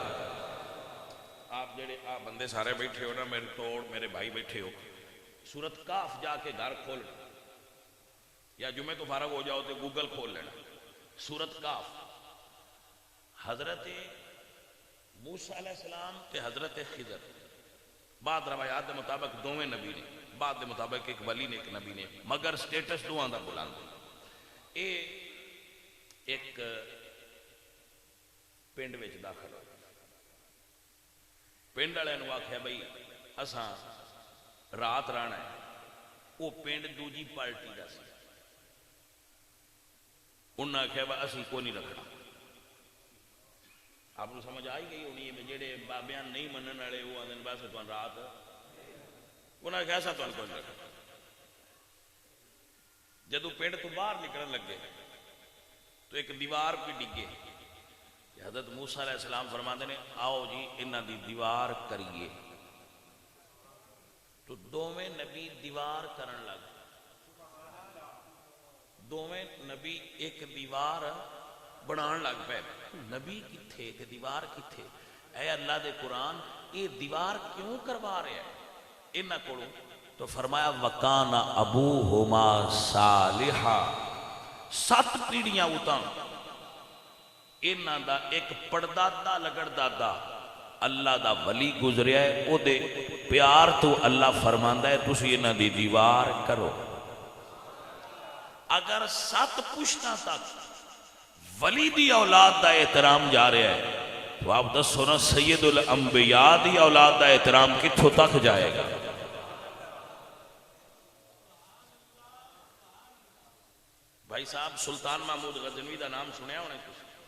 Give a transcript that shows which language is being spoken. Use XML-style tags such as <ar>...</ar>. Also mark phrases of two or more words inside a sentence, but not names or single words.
<pa>آپ جڑے بندے سارے بیٹھے ہو نا، میرے توڑ میرے بھائی بیٹھے ہو، سورت کاف جا کے گھر کھول یا جمعے تو فارغ ہو جاؤ تو گوگل کھول لینا، سورت کاف۔ حضرت موسیٰ علیہ السلام تے حضرت خضر، بعد روایات دے مطابق دوویں نبی نے، بعد دے مطابق ایک ولی نے ایک نبی نے، مگر سٹیٹس دوہاں دا بلند۔ اے ایک پنڈ وچ داخل ہو، پنڈ والے نو آکھیا بھئی اساں رات رہنا ہے۔ وہ پنڈ دوجی پارٹی دا سی، انہاں آکھیا بھئی اسی کو نہیں رکھنا۔ آپ کو سمجھ آئی گئی ہونی ہے جڑے بابیاں نہیں منن والے وہ آندے بس تھان رات، انہاں آکھیا ایسا تھان کو نہیں رکھنا۔ جدوں پنڈ تو باہر نکلن لگے تو ایک دیوار پہ ڈگے، حضرت موسیٰ علیہ السلام فرماندے نے آؤ جی انہاں دی دیوار کریے۔ تو دوویں نبی دیوار کرن لگ، دوویں نبی ایک دیوار بنان لگ پے۔ نبی کتھے تے دیوار کتھے؟ اے اللہ دے قرآن یہ دیوار کیوں کروا رہے ہیں انہاں کولوں؟ تو فرمایا</pa> <ar>وَقَانَ أَبُوهُمَا صَالِحًا،</ar> <pa>7 پیڑیاں اتاں انہاں دا ایک پڑدادا لگڑ دادا اللہ دا ولی گزریا ہے، او دے پیار تو اللہ فرماندا ہے تسی انہاں دی دیوار کرو۔ اگر 7 پشتاں تک ولی دی اولاد دا احترام جا رہا ہے تو آپ دسو نا سید الانبیاء دی اولاد دا احترام کتھوں تک جائے گا؟ بھائی صاحب سلطان محمود غزنوی دا نام سنیا ہونے کچھ؟</pa>